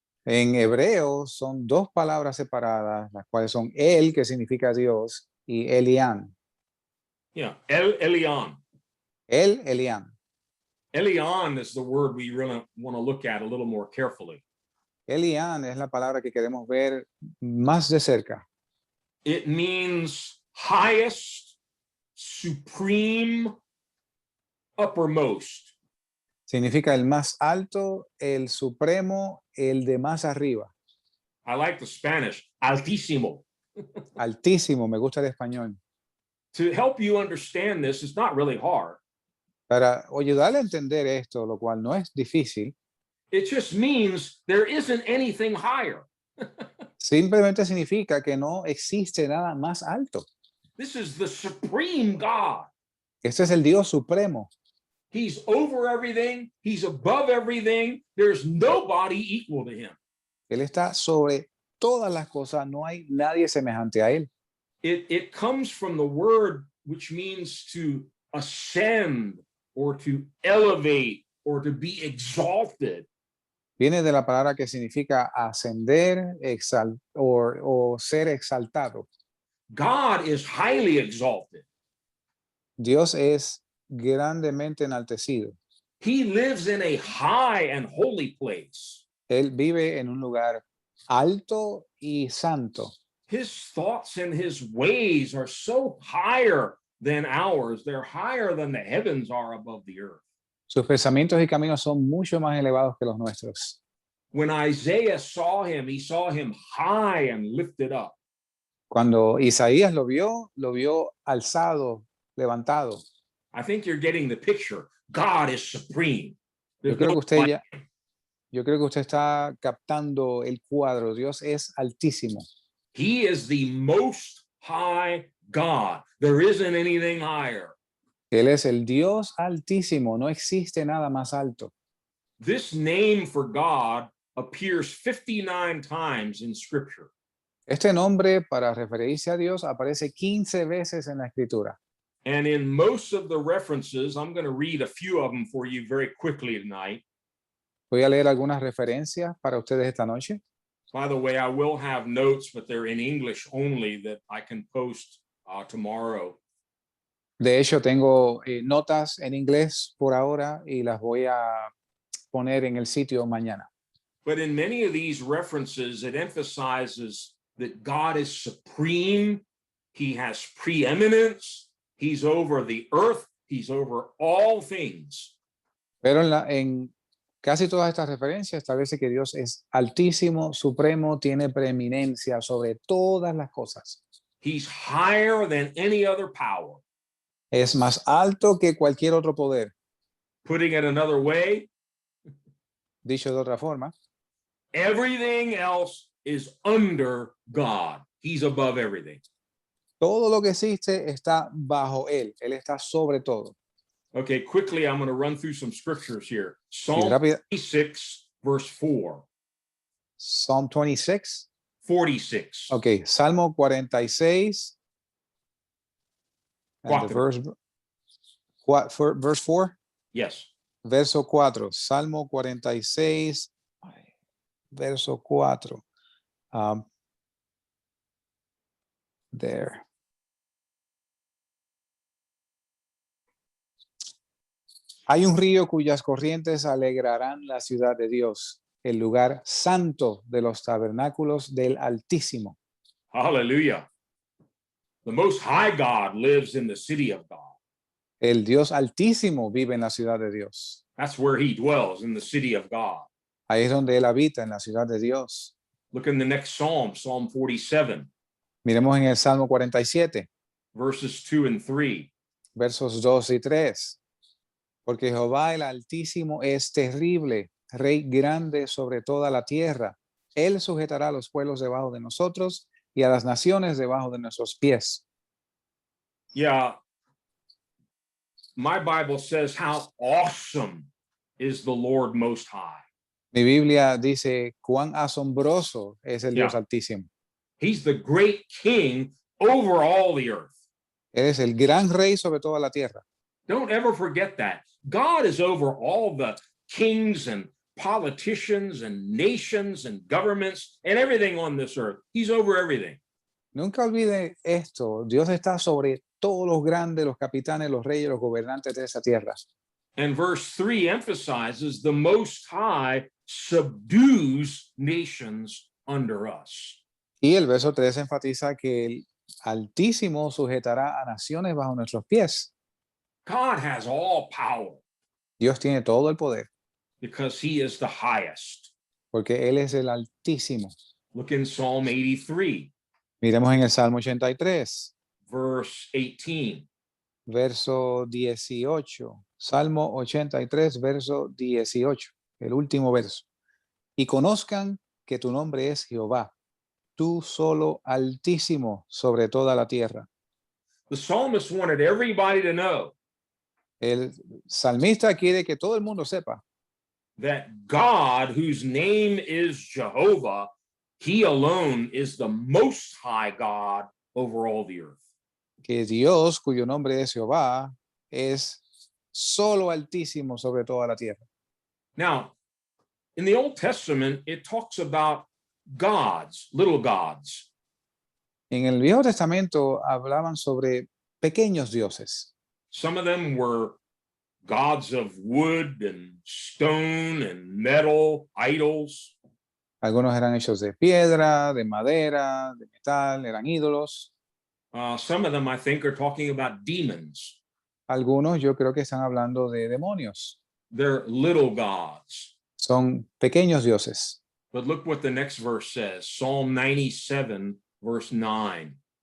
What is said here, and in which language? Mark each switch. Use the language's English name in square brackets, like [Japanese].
[Spanish] En hebreo son dos palabras separadas, las cuales son el, que significa Dios, y Elián. [English] Yeah, El Elyon. [Spanish] El, Elián. [English] Elyon is the word we really want to look at a little more carefully. [Spanish] Elián es la palabra que queremos ver más de cerca. [English] It means highest, supreme, uppermost. [Spanish] Significa el más alto, el supremo, el de más arriba. [English] I like the Spanish, altísimo. [Spanish] Altísimo, me gusta el español. [English] To help you understand this, it's not really hard. [Spanish] Para ayudarle a entender esto, lo cual no es difícil, [English] It just means there isn't anything higher. [Spanish] simplemente significa que no existe nada más alto. [English] This is the supreme God. [Spanish] Este es el Dios supremo. [English] He's over everything. He's above everything. There's nobody equal to him. [Spanish] Él está sobre todas las cosas, no hay nadie semejante a él. [English] It comes from the word which means to ascend or to elevate or to be exalted. [Spanish] Viene de la palabra que significa ascender o ser exaltado. [English] God is highly exalted. [Spanish] Dios es grandemente enaltecido. [English] He lives in a high and holy place. [Spanish] Él vive en un lugar alto y santo. [English] His thoughts and his ways are so higher than ours. They're higher than the heavens are above the earth. [Spanish] Sus pensamientos y caminos son mucho más elevados que los nuestros. [English] When Isaiah saw him, he saw him high and lifted up. [Spanish] Cuando Isaías lo vio alzado, levantado. [English] I think you're getting the picture. God is supreme. [Spanish] Yo [English] There's [Spanish] creo no que usted [English] like- [Spanish] ya, yo creo que usted está captando el cuadro. Dios es altísimo. [English] He is the most high God. There isn't anything higher. [Spanish] Él es el Dios altísimo. No existe nada más alto. [English] This name for God appears 59 times in Scripture. [Spanish] Este nombre para referirse a Dios aparece 15 veces en la escritura. [English] And in most of the references, I'm going to read a few of them for you very quickly tonight. [Spanish] Voy a leer algunas referencias para ustedes esta noche. [English] By the way, I will have notes, but they're in English only that I can post tomorrow. [Spanish] De hecho, tengo notas en inglés por ahora y las voy a poner en el sitio mañana. [English] But in many of these references, it emphasizes that God is supreme. He has preeminence. He's over the earth. He's over all things. [Spanish] Pero en casi todas estas referencias establece que Dios es altísimo, supremo, tiene preeminencia sobre todas las cosas. [English] He's higher than any other power. [Spanish] Es más alto que cualquier otro poder. [English] Putting it another way, [Spanish] Dicho de otra forma, [English] everything else is under God. He's above everything. [Spanish] todo lo que existe está bajo Él. Él está sobre todo. [English] Okay, quickly, I'm going to run through some scriptures here. [Spanish] Y [English] Psalm [Spanish] rápida, [English] 26, verse 4. Psalm 26. 46. [Spanish] Ok, Salmo 46. [English] And the verse 4. Yes. [Spanish] Verso 4. Salmo 46. Verso 4. [English] There. [Spanish] Hay un río cuyas corrientes alegrarán la ciudad de Dios, el lugar santo de los tabernáculos del Altísimo. Hallelujah. [English] The Most High God lives in the city of God. [Spanish] El Dios Altísimo vive en la ciudad de Dios. [English] That's where he dwells, in the city of God. [Spanish] Ahí es donde Él habita, en la ciudad de Dios. [English] Look in the next Psalm, Psalm 47, [Spanish] Miremos en el Salmo 47, [English] verses 2 and 3. [Spanish] versos 2 y 3. Porque Jehová el Altísimo es terrible, Rey grande sobre toda la tierra. Él sujetará a los pueblos debajo de nosotros y a las naciones debajo de nuestros pies. [English] Yeah. My Bible says, how awesome is the Lord Most High. [Spanish] Mi Biblia dice cuán asombroso es el Dios [English] Yeah. [Spanish] Altísimo. [English] He's the great king over all the earth. [Spanish] Él es el gran rey sobre toda la tierra. [English] Don't ever forget that. God is over all the kings and politicians and nations and governments and everything on this earth. He's over everything. [Spanish] Nunca olvide esto. Dios está sobre todos los grandes, los capitanes, los reyes, los gobernantes de esa tierra. [English] And verse 3 emphasizes the Most High subdues nations under us. [Spanish] Y el verso 3 enfatiza que el Altísimo sujetará a naciones bajo nuestros pies. [English] God has all power [Spanish] Dios tiene todo el poder [English] because he is the highest. [Spanish] porque Él es el Altísimo. [English] Look in Psalm 83, [Spanish] Miremos en el Salmo 83, [English] verse 18. [Spanish] verso 18. Salmo 83, verso 18, el último verso. Y conozcan que tu nombre es Jehová, tú solo Altísimo sobre toda la tierra. [English] The psalmist wanted everybody to know [Spanish] El salmista quiere que todo el mundo sepa [English] that God, whose name is Jehovah, he alone is the most high God over all the earth. [Spanish] que Dios, cuyo nombre es Jehová, es solo Altísimo sobre toda la tierra. [English] Now, in the Old Testament, it talks about gods, little gods. [Spanish] En el Viejo Testamento hablaban sobre pequeños dioses. [English] Some of them were gods of wood and stone and metal, idols. [Spanish] Algunos eran hechos de piedra, de madera, de metal, eran ídolos. [English] Some of them, I think, are talking about demons. [Spanish] Algunos yo creo que están hablando de demonios. [English] They're little gods. [Spanish] Son pequeños dioses. [English] But look what the next verse says, Psalm 97, verse 9.